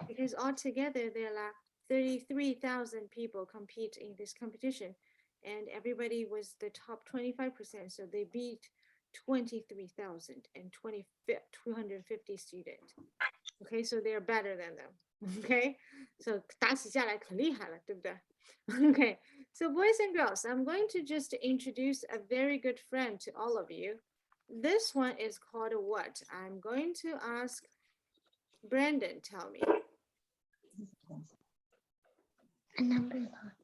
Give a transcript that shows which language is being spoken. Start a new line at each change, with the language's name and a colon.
English: because altogether there are 33,000 people compete in this competition, and everybody was the top 25%, so they beat 250 students. Okay, so they're better than them. Okay, so
Chinese: 打起架来可厉害了，对不对？
English: Okay, so boys and girls, I'm going to just introduce a very good friend to all of you. This one is called what? I'm going to ask Brandon, tell me. A number line.